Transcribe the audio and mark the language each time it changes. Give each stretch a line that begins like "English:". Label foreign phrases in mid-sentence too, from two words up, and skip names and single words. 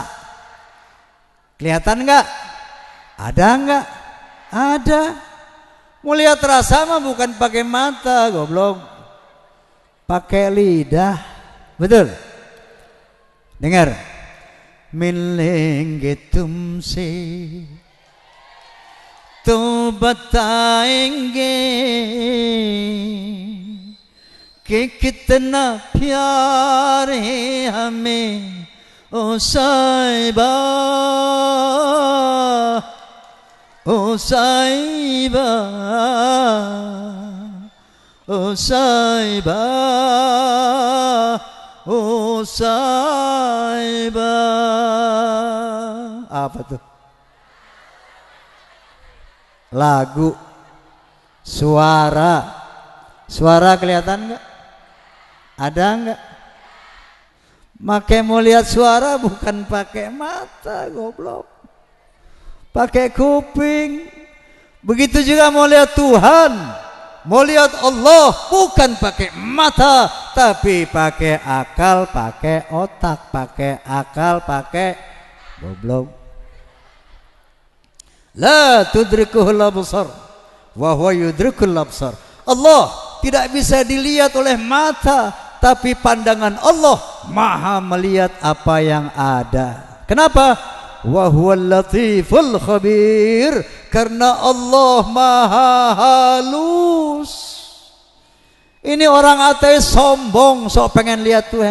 Indonesian: Kelihatan enggak? Ada enggak? Ada. Mau lihat rasa mah bukan pakai mata, goblok. Pakai lidah. Betul?
Hindi: Dengar. मिन लेंगे तुमसे तो बताएंगे कि कितना प्यार है हमें ओ साहिबा ओ साहिबा ओ साहिबा ओ साहिबा.
Indonesian: Apa tuh? Lagu, suara kelihatan enggak? Ada enggak? Makai mau lihat suara bukan pakai mata, goblok. Pakai kuping. Begitu juga mau lihat Tuhan, mau lihat Allah bukan pakai mata, tapi pakai akal, pakai otak, pakai akal, pakai goblok.
Arabic: لا تدركه الأبصار وهو يدرك الأبصار.
Indonesian: Allah tidak bisa dilihat oleh mata, tapi pandangan Allah maha melihat apa yang ada. Kenapa?
Arabic: وهو اللطيف الخبير.
Indonesian: Karena Allah maha halus. Ini orang ateis sombong, sok pengen lihat Tuhan.